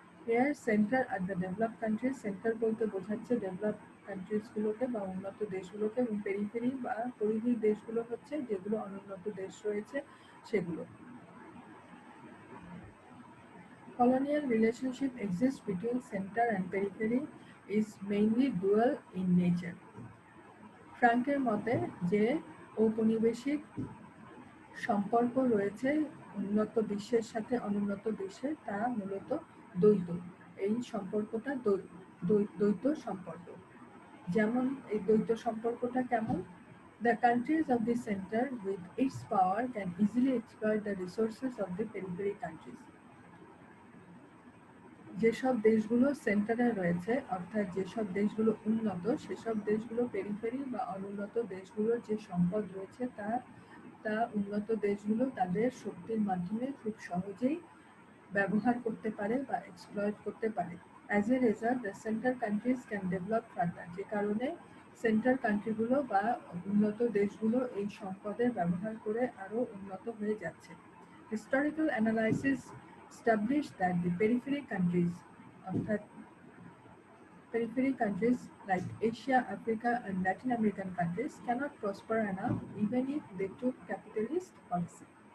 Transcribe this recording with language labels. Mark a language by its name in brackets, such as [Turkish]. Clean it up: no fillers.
[English] Here center at the developed countries, [Bangla] centre বলতে বোঝাচ্ছে developed countries গুলোকে বা উন্নত দেশগুলোকে, এবং পেরিফেরি বা পরিধির দেশগুলো হচ্ছে যেগুলো অনুন্নত দেশ রয়েছে সেগুলো। [English] Colonial relationship exists between center and periphery is mainly dual in nature. [Bangla] ফ্রাঙ্কের মতে যে ঔপনিবেশিক সম্পর্ক রয়েছে উন্নত বিশ্বের সাথে অনুন্নত বিশ্বের তারা মূলত দ্বৈত। এই সম্পর্কটা দ্বৈত সম্পর্ক। যেমন এই দ্বৈত সম্পর্কটা কেমন? [English] The countries of the center with its power can easily exploit the resources of the periphery countries. [Bangla] যেসব দেশগুলো সেন্টারে রয়েছে, অর্থাৎ যেসব দেশগুলো উন্নত, সেসব দেশগুলো পেরিফেরি বা অনুন্নত দেশগুলোর যে সম্পদ রয়েছে তা উন্নত দেশগুলো তাদের শক্তির মাধ্যমে খুব সহজেই ব্যবহার করতে পারে বা এক্সপ্লয়েট করতে পারে। [English] as a result the centre countries can develop further, [Bangla] যে কারণে সেন্টার কান্ট্রিগুলো বা উন্নত দেশগুলো এই সম্পদের ব্যবহার করে আরও উন্নত হয়ে যাচ্ছে। [English] Historical analysis established that the periphery countries, অর্থাৎ periphery countries like Asia, Africa and Latin American countries cannot prosper enough even if they took capitalist policy.